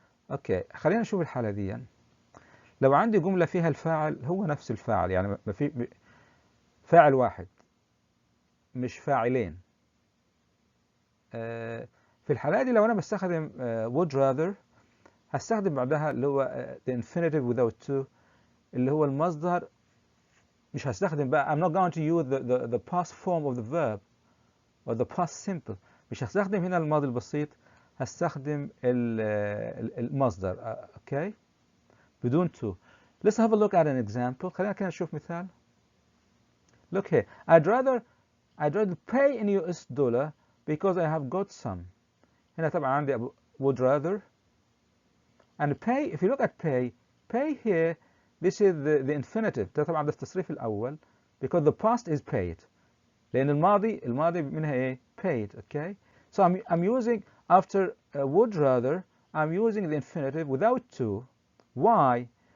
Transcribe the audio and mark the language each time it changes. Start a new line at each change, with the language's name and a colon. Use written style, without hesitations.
Arabic: اوكي، خلينا نشوف الحالة دي. لو عندي جملة فيها الفاعل هو نفس الفاعل، يعني ما في فاعل واحد مش فاعلين. في الحالة دي لو أنا بستخدم would rather هستخدم بعدها اللي هو
English: the infinitive without to
Arabic: اللي هو المصدر. مش هستخدم بقى
English: I'm not going to use the past form of the verb or the past simple.
Arabic: مش هستخدم هنا الماضي البسيط، هستخدم المصدر.
English: okay
Arabic: بدون
English: to. Let's have a look at an example.
Arabic: خلينا كده نشوف مثال.
English: Look here. I'd rather pay in US dollar because I have got some.
Arabic: هنا طبعا عندي
English: would rather and pay. If you look at pay here, this is the infinitive.
Arabic: ده طبعا ده التصريف الأول
English: because the past is paid.
Arabic: لأن الماضي منها إيه؟ paid.
English: Okay. So I'm using after would rather, I'm using the infinitive without to. Why?